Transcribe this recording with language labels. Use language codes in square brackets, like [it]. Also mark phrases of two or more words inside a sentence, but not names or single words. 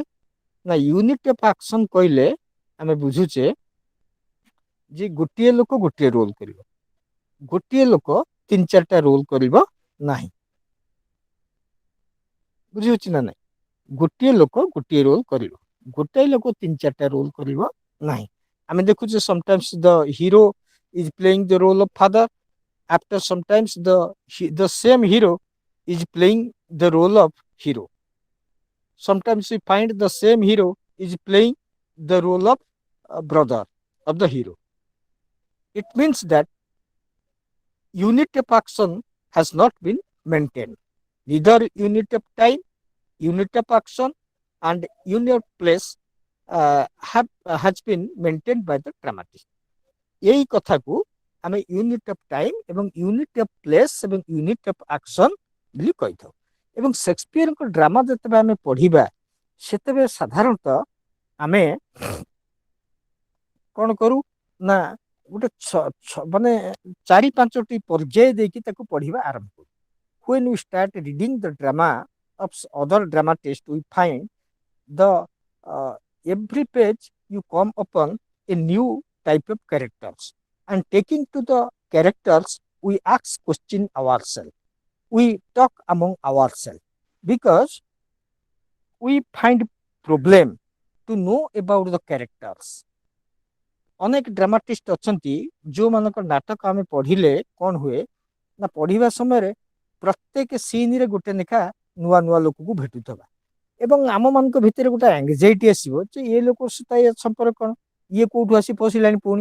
[or] ନା, [en] unit of action [or] କହିଲେ ଆମେ ବୁଝୁଛେ ଯେ ଗୋଟିଏ ଲୋକ ଗୋଟିଏ ରୋଲ୍ କରିବ, ଗୋଟିଏ ଲୋକ 3-4ଟା ରୋଲ୍ କରିବ ନାହିଁ। ବୁଝିହଉଛି ନା ନାଇଁ? ଗୋଟିଏ ଲୋକ ଗୋଟିଏ ରୋଲ୍ କରିବ, ଗୋଟାଏ ଲୋକ 3-4ଟା ରୋଲ୍ କରିବ ନାହିଁ। ଆମେ ଦେଖୁଛେ [en] sometimes the hero is playing the role of father, after sometimes the same hero is playing the role of hero. Sometimes we find the same hero is playing the role of brother of the hero. It means that unit of action has not been maintained. Neither unit of time, unit of action, and unit of place has been maintained by the dramatist. [or] এই কথাକୁ ଆମେ [en] unit of time [or] ଏବଂ [en] unit of place [or] ଏବଂ [en] unit of action [or] ବୋଲି କହିଥାଉ। ଏବଂ ସେକ୍ସପିୟରଙ୍କ ଡ୍ରାମା ଯେତେବେଳେ ଆମେ ପଢ଼ିବା, ସେତେବେଳେ ସାଧାରଣତଃ ଆମେ କଣ କରୁ ନା, ଗୋଟେ ମାନେ 4-5ଟି ପର୍ଯ୍ୟାୟ ଦେଇକି ତାକୁ ପଢ଼ିବା ଆରମ୍ଭ କରୁ। [en] When we start reading the drama of other dramatists, we find the every page you come upon a new type of characters, and taking to the characters we ask question ourselves, we talk among ourselves, because we find problem to know about the characters. [or] ଅନେକ ଡ୍ରାମାଟିଷ୍ଟ ଅଛନ୍ତି ଯୋଉମାନଙ୍କ ନାଟକ ଆମେ ପଢିଲେ କଣ ହୁଏ ନା, ପଢିବା ସମୟରେ ପ୍ରତ୍ୟେକ ସିନରେ ଗୋଟେ ଲେଖା ନୂଆ ନୂଆ ଲୋକକୁ ଭେଟୁଥିବା, ଏବଂ ଆମମାନଙ୍କ ଭିତରେ ଗୋଟେ ଆଙ୍ଗଜାଇଟି ଆସିବ ଯେ ଏ ଲୋକ ସହିତ ଏ ସମ୍ପର୍କ କଣ, ଇଏ କୋଉଠୁ ଆସି ପଶିଲାଣି ପୁଣି।